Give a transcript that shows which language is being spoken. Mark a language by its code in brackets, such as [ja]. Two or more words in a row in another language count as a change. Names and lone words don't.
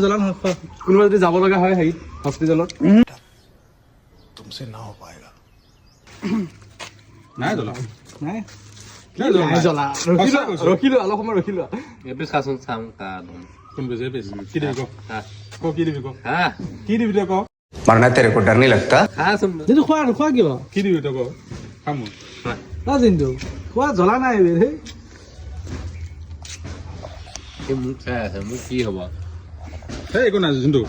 [as] কোনোবা যদি যাব লগা হয় হেৰি হস্পিটেলত নাই জ্বলা নাই ৰখিলো অলপ সময় ৰখিলো এপিচ খাচোন চাম কোন বেছি কি দিবি কি দিবি কি দিবি তই ক [hi] मरना तेरे को डर नहीं लगता [as] খাচোন কিন্তু খোৱা কিয় কি দিবি তই ক খাম কিন্তু খোৱা জ্বলা নাই দেই মোক চাই আছে মোক কি হ'ব সেই একো নাই যোনটো